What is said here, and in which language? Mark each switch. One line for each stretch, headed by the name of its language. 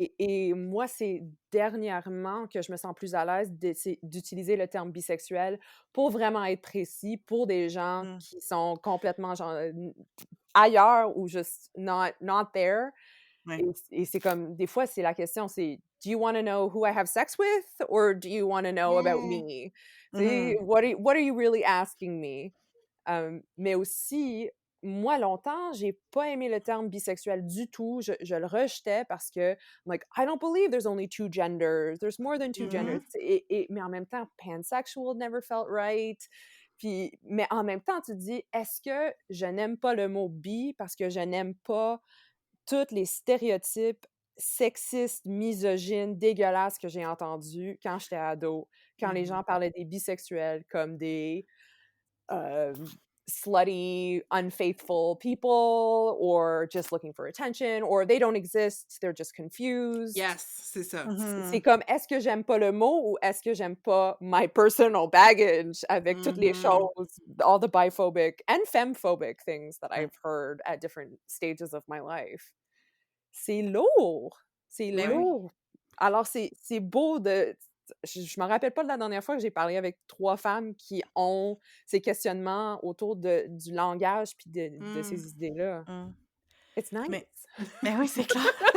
French: et moi, c'est dernièrement que je me sens plus à l'aise d'utiliser le terme bisexuel pour vraiment être précis, pour des gens Mhm. qui sont complètement genre, ailleurs ou juste
English: not there
French: Ouais. et c'est comme des fois, c'est la question, c'est:
English: «Do you wanna know who I have sex with or do you wanna know about Mm.
French: me?» Tu sais, Mhm.
English: what are you really asking me?
French: Mais aussi, moi, longtemps, j'ai pas aimé le terme bisexuel du tout. Je le rejetais parce que,
English: I'm like, I don't believe there's only two genders. There's more than two genders. Mhm.
French: Mais en même temps,
English: pansexual never felt right.
French: Puis, mais en même temps, tu te dis, est-ce que je n'aime pas le mot bi parce que je n'aime pas tous les stéréotypes sexistes, misogynes, dégueulasses que j'ai entendus quand j'étais ado, quand les Mhm. gens parlaient des bisexuels comme des
English: um, slutty, unfaithful people, or just looking for attention, or they don't exist, they're just confused.
French: Yes, c'est ça. C'est Mhm. comme, est-ce que j'aime pas le mot ou est-ce que j'aime pas
English: my personal baggage
French: avec toutes les Mhm.
English: choses, all the biphobic and femphobic things that
French: Ouais.
English: I've heard at different stages of my life?
French: C'est lourd, c'est Ben oui. lourd. Alors c'est beau de je me rappelle pas de la dernière fois que j'ai parlé avec 3 femmes qui ont ces questionnements autour du langage puis de Mm. ces idées-là. Mhm.
English: It's nice.
French: Mais, mais oui, c'est clair.